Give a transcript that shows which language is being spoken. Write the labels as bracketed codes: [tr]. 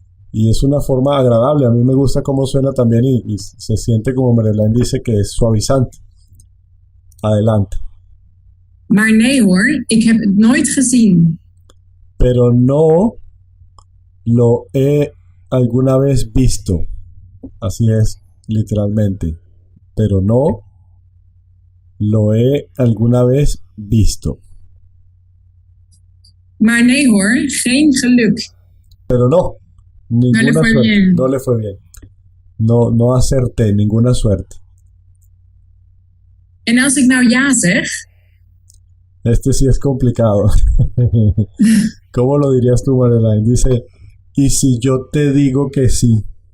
[es] Y es una forma agradable. A mí me gusta cómo suena también y se siente, como Marjolein dice, que es suavizante. Adelante. [nl] Maar nee hoor, ik heb het nooit gezien. [es] Pero no lo he alguna vez visto. Así es, literalmente. Pero no lo he alguna vez visto. [nl] Maar nee hoor, geen geluk. [es] Pero no, ninguna suerte. No le fue bien. No acerté, ninguna suerte. [nl] En als ik nou ja zeg? [es] Este sí es complicado. ¿Cómo lo dirías tú, Marjolein? Dice, ¿y si yo te digo que sí?